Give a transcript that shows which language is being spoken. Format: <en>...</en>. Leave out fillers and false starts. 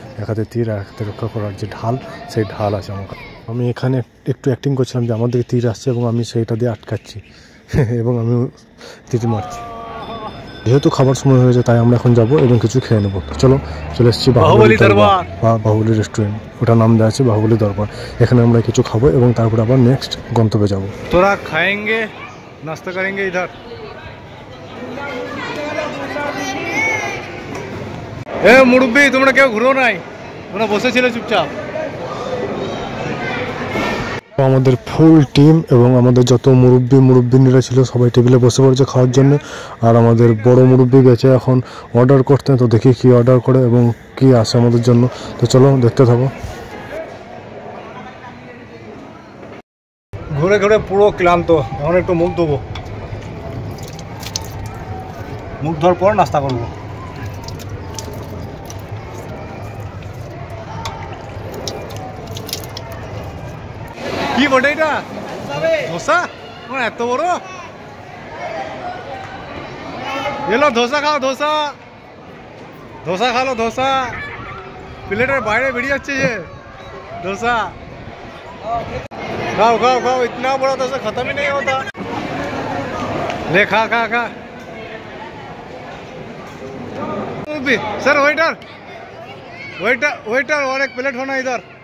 <bn>এক হাতে তীর আর এক হাতে রক্ষা করার যে ঢাল, সেই ঢাল আছে আমার। আমি এখানে একটু অ্যাক্টিং করছিলাম যে আমার দিকে তীর আসছে এবং আমি সেইটা দিয়ে আটকাচ্ছি এবং আমি তীর মারছি। যেহেতু খাবার সময় হয়েছে, তাই আমরা এখন যাবো এবং কিছু খেয়ে নেবো। চলো চলে এসেছি বাহুবলী দরবার বা বাহুবলী রেস্টুরেন্ট, ওটা নাম দেওয়া আছে বাহুবলী দরবার। এখানে আমরা কিছু খাবো এবং তারপরে আবার নেক্সট গন্তব্যে যাবো।</bn> <hi>তোরা খাएंगे नाश्ता करेंगे इधर।</hi> <bn>এ মুরব্বি, তোমরা কেউ ঘুরো নাই, তোমরা বসেছিলে চুপচাপ। আমাদের ফুল টিম এবং আমাদের যত মুরব্বিনীরা ছিল সবাই টেবিলে বসে পড়েছে খাওয়ার জন্য। আর আমাদের বড় মুরব্বি গেছে এখন অর্ডার করতে। তো দেখি কি অর্ডার করে এবং কি আসে আমাদের জন্য। তো চলো দেখতে থাকো। ঘুরে ঘুরে পুরো ক্লান্ত, এখন একটু মুখ ধোবো, মুখ ধোয়ার পর নাস্তা করবো। কি বটে এটা? ধোসা? এত বড়? এলো ধোসা খাও, ধোসা ধোসা খালো, ধোসা প্লেটের বাইরে বেরিয়ে যাচ্ছে যে ধোসা।</bn> <hi>खाओ खाओ खाओ, इतना बड़ा डोसा खत्म ही नहीं होता। ले खा खा खा। सर वेटर वेटर वेटर, और एक प्लेट होना इधर।</hi>